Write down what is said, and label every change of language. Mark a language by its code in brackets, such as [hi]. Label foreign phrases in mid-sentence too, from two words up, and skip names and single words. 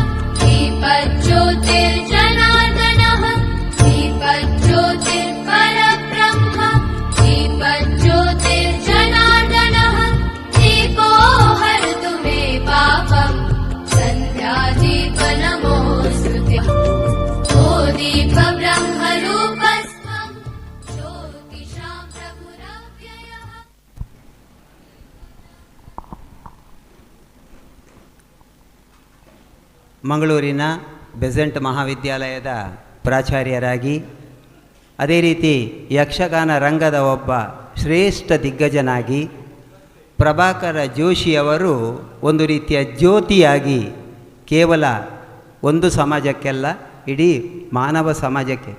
[sa] ದೀಪಜ್ಯೋತಿರ್ಜನಾರ್ದನಃ ದೀಪಜ್ಯೋತಿರ್ ಪರಬ್ರಹ್ಮ दीपज्योतिर्जनार्दनः दीपो हरतु मे पापम् सन्ध्यादीपनमोऽस्तुते ओ दीपब्रह्मरूपस्त्वं ज्योतिषां प्रभुरव्ययः. [kn] ಮಂಗಳೂರಿನ ಬೆಸೆಂಟ್ ಮಹಾವಿದ್ಯಾಲಯದ ಪ್ರಾಚಾರ್ಯರಾಗಿ ಅದೇ ರೀತಿ ಯಕ್ಷಗಾನ ರಂಗದ ಒಬ್ಬ ಶ್ರೇಷ್ಠ ದಿಗ್ಗಜನಾಗಿ ಪ್ರಭಾಕರ ಜೋಶಿಯವರು ಒಂದು ರೀತಿಯ ಜ್ಯೋತಿಯಾಗಿ ಕೇವಲ ಒಂದು ಸಮಾಜಕ್ಕೆಲ್ಲ ಇಡೀ ಮಾನವ ಸಮಾಜಕ್ಕೆ.